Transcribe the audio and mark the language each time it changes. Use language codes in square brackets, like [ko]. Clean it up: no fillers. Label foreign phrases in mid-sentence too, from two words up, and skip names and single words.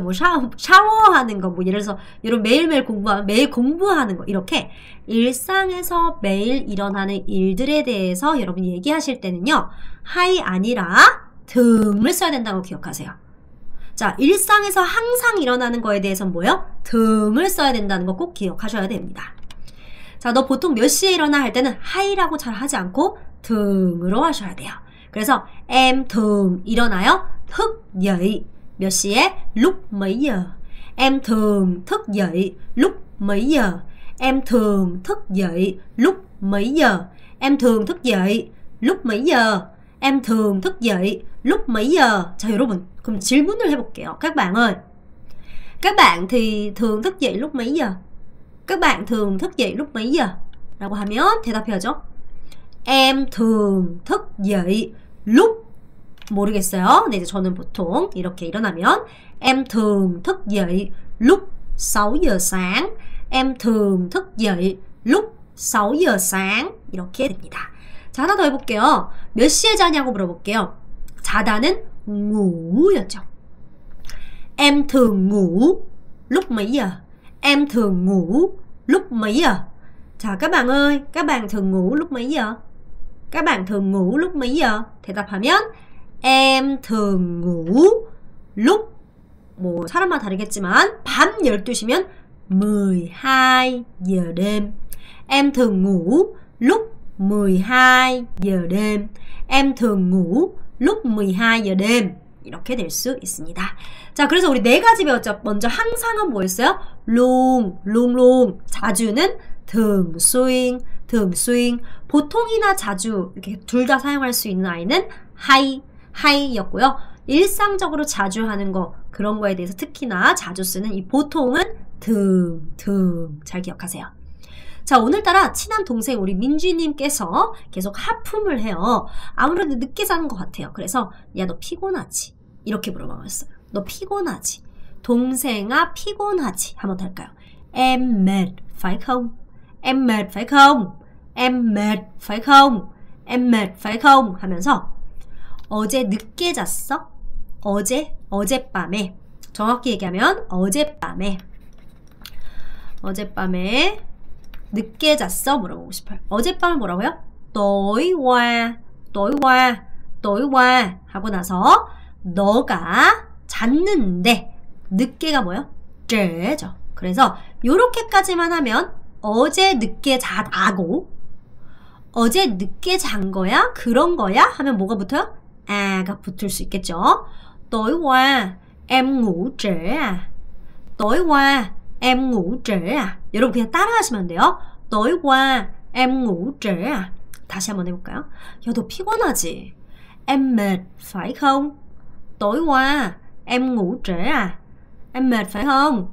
[ko] 뭐 샤워하는 거, 뭐 예를 들어서 여러분 매일매일 매일 공부하는 거, 이렇게 일상에서 매일 일어나는 일들에 대해서 여러분 얘기하실 때는요, 하이 아니라 등을 써야 된다고 기억하세요. 자, 일상에서 항상 일어나는 거에 대해서는 뭐예요? 등을 써야 된다는 거 꼭 기억하셔야 됩니다. 자, 너 보통 몇 시에 일어나 할 때는 하이라고 잘 하지 않고 등으로 하셔야 돼요. 그래서 [vi] em thường [ko] 일어나요. [vi] thức dậy [ko] 몇 시에? [vi] lúc mấy giờ. Em thường thức dậy lúc mấy giờ. Em thường thức dậy lúc mấy giờ. Em thường thức dậy lúc mấy giờ. Em thường thức dậy lúc mấy giờ. [ko] 자, 여러분, 그럼 질문을 해볼게요. [vi] Các bạn thì thường thức dậy lúc mấy giờ? Các bạn thường thức dậy lúc mấy giờ? [ko] 라고 하면 대답해야죠. [vi] Em thường thức dậy lúc 모르겠어요. [ko] 근데 이제 저는 보통 이렇게 일어나면 [vi] em thường thức dậy lúc 6 giờ sáng. Em thường thức dậy lúc 6 giờ sáng. [ko] 이렇게 됩니다. 자, 하나 더 해볼게요. 몇 시에 자냐고 물어볼게요. 자다는 ngủ 였죠. [vi] Em thường ngủ lúc mấy giờ? Em thường ngủ lúc mấy giờ? 자, các bạn ơi, các bạn thường ngủ lúc mấy giờ? Các bạn thường ngủ lúc mấy giờ? [ko] 대답하면 [vi] em thường ngủ lúc [ko] 뭐 사람마다 다르겠지만 밤 12시면 [vi] 12 giờ đêm. Em thường ngủ lúc 12 giờ đêm. Em thường ngủ lúc 12 giờ đêm. [ko] 이렇게 될 수 있습니다. 자, 그래서 우리 네 가지 배웠죠. 먼저 항상은 뭐였어요? 롱. 자주는 [vi] thường xuyên. [ko] 보통이나 자주 이렇게 둘 다 사용할 수 있는 아이는 하이였고요. 일상적으로 자주 하는 거, 그런 거에 대해서 특히나 자주 쓰는 이 보통은 등. 잘 기억하세요. 자, 오늘따라 친한 동생 우리 민주님께서 계속 하품을 해요. 아무래도 늦게 자는 것 같아요. 그래서 야, 너 피곤하지? 이렇게 물어봤어요. 너 피곤하지? 동생아 피곤하지? 한번 더 할까요? [vi] Em mệt phải không? Em mệt phải không? Em mệt phải không? Em mệt phải không? [ko] 하면서 어제 늦게 잤어? 어젯밤에, 정확히 얘기하면 어젯밤에 어젯밤에 늦게 잤어? 물어보고 싶어요. 어젯밤에 뭐라고요? [vi] tối qua [ko] 하고 나서 너가 잤는데 늦게가 뭐요? trễ 죠. 그래서 요렇게까지만 하면 어제 늦게 잤다고 어제 늦게 잔 거야? 그런 거야? 하면 뭐가 붙어요? 아가 붙을 수 있겠죠. [vi] tối qua em ngủ trễ à? tối qua em ngủ trễ à? [ko] 여러분 그냥 따라 하시면 돼요. [vi] tối qua em ngủ trễ à? [ko] 다시 한번 해볼까요? 야, 너 피곤하지? [vi] Em mệt phải không? tối qua em ngủ trễ à? Em mệt phải không?